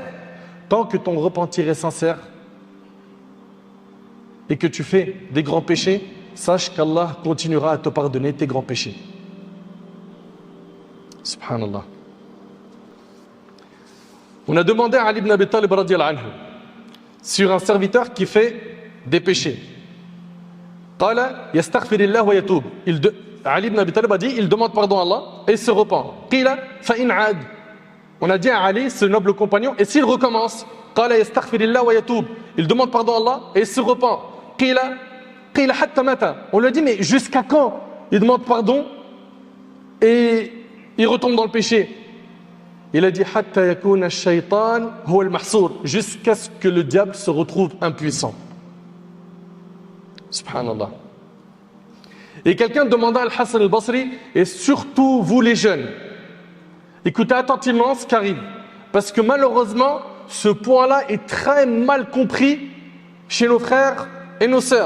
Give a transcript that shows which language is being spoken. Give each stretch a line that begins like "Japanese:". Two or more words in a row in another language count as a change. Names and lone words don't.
French: Tant que ton repentir est sincère et que tu fais des grands péchés, sache qu'Allah continuera à te pardonner tes grands péchés. Subhanallah. On a demandé à Ali ibn Abi Talib
Arabic: رضي الله عنه
French: sur un serviteur qui fait des péchés.
Arabic: قال يستغفر الله ويتوب.
French: Ali ibn Abi Talib a dit, il demande pardon à Allah et il se repent.
Arabic: قيل فإن عاد.
French: On a dit à Ali, ce noble compagnon, et s'il recommence,
Arabic: قال يستغفر الله ويتوب.
French: il demande pardon à Allah et il se repent.
Arabic: قيل حتى متى.
French: On lui a dit, mais jusqu'à quand il demande pardon et il retombe dans le péché? Il a dit
Arabic: حتى يكون الشيطان هو المحسور,
French: jusqu'à ce que le diable se retrouve impuissant. Subhanallah. Et quelqu'un demanda à Al-Hassan al-Basri, et surtout vous les jeunes, écoutez attentivement ce qui arrive, parce que malheureusement, ce point-là est très mal compris chez nos frères et nos sœurs.